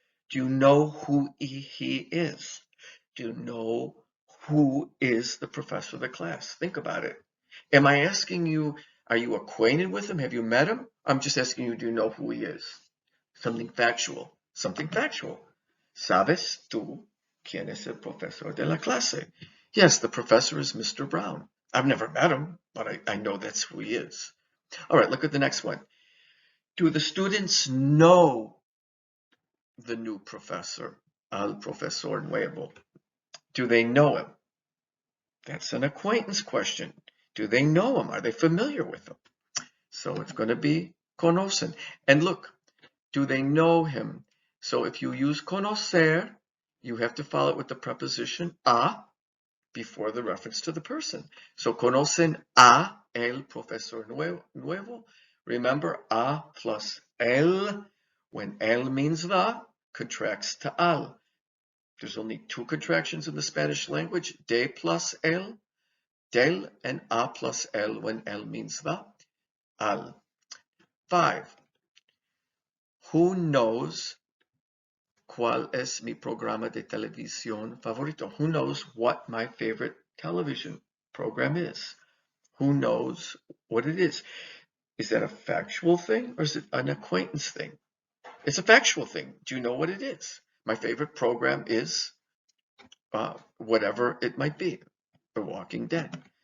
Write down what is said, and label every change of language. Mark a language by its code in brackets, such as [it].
[en] Do you know who he is? Do you know who is the professor of the class? Think about it. Am I asking you, are you acquainted with him? Have you met him? I'm just asking you, do you know who he is? Something factual. Something factual. [es] ¿Sabes tú quién es el profesor de la clase? [en] Yes, the professor is Mr. Brown. I've never met him, but I know that's who he is. All right, look at the next one. Do the students know the new professor, [es] al profesor nuevo? [en] Do they know him? That's an acquaintance question. Do they know him? Are they familiar with him? So it's going to be conocen. And look, do they know him? So if you use conocer, you have to follow it with the preposition a before the reference to the person. [es] So conocen a el profesor nuevo. [en] Remember, a plus el, when el means the, contracts to al. There's only two contractions in the Spanish language, de plus el, del, and a plus el when el means the, al. 5. Who knows [es] cuál es mi programa de televisión favorito? [en] Who knows what my favorite television program is? Who knows what it is? Is that a factual thing or is it an acquaintance thing? It's a factual thing. Do you know what it is? My favorite program is whatever it might be, The Walking Dead.